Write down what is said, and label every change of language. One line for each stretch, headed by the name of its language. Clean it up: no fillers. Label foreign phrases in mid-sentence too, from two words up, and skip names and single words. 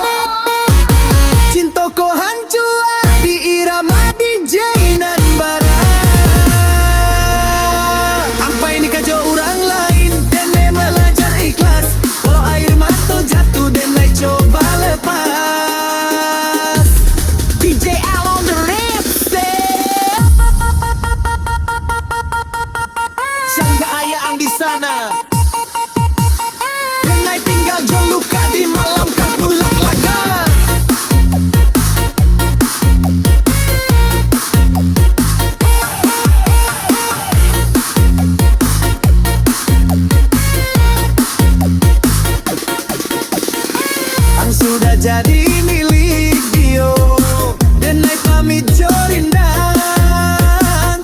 Minangkabau: Cinta ko hancur di irama DJ nan bara. Ampai nikah jo orang lain, denai belajar ikhlas. Walau air mata jatuh, denai coba lepas.
English: DJ Al on the lipstick.
Minangkabau: Sangka ayah ang di sana, denai tinggal jo luka di malam kapulak laga. Ang sudah jadi milik Dio, denai pamit jo rindan.